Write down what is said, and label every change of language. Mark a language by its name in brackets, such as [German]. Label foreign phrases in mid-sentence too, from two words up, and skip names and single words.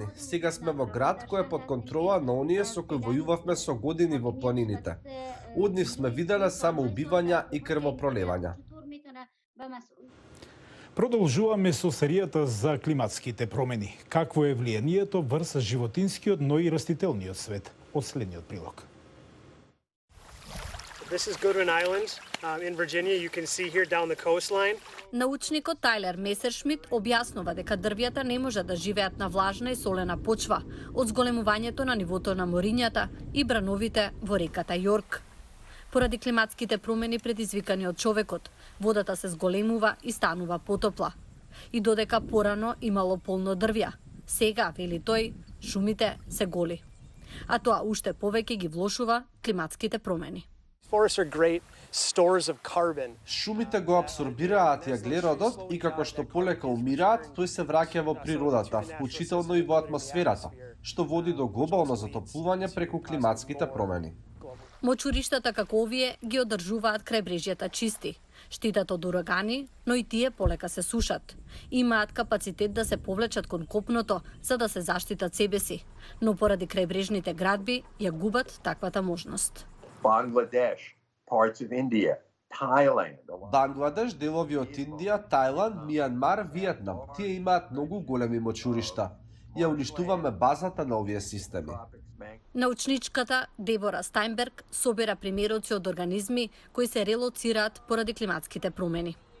[Macedonian] Сега сме во град кој е под контрола на оние со кои војувавме со години во планините. Од нив сме виделе само убивања и крвопролевања. Продолжуваме со серијата за климатските промени. Какво е влијанието врз животинскиот, но и растителниот свет? Од следниот прилог. [English] This is Goodwin Island in Virginia. You can see here down the coastline. [Macedonian] Научникот Тајлер Месершмит објаснува дека дрвјата не може да живеат на влажна и солена почва од зголемувањето на нивото на морињата и брановите во реката Јорк. Поради климатските промени предизвикани од човекот, водата се зголемува и станува потопла. И додека порано имало полно дрвја, сега, вели тој, шумите се голи. А тоа уште повеќе ги влошува климатските промени. [English] Forests are great stores of carbon. [Macedonian] Шумите го абсорбираат јаглеродот и како што полека умираат, тој се враќа во природата, вклучително и во атмосферата, што води до глобално затоплување преку климатските промени. Мочуриштата како овие ги одржуваат крајбрежјата чисти, штитат од урагани, но и тие полека се сушат. Имаат капацитет да се повлечат кон копното за да се заштитат себе си, но поради крајбрежните градби ја губат таквата можност. [English] Bangladesh, parts of India, Thailand. [Macedonian] Бангладеш, делови од Индија, Тајланд, Мијанмар, Виетнам. Тие имаат многу големи мочуришта. Ја уништуваме базата на овие системи. Научничката Дебора Стајнберг собира примероци од организми кои се релоцираат поради климатските промени.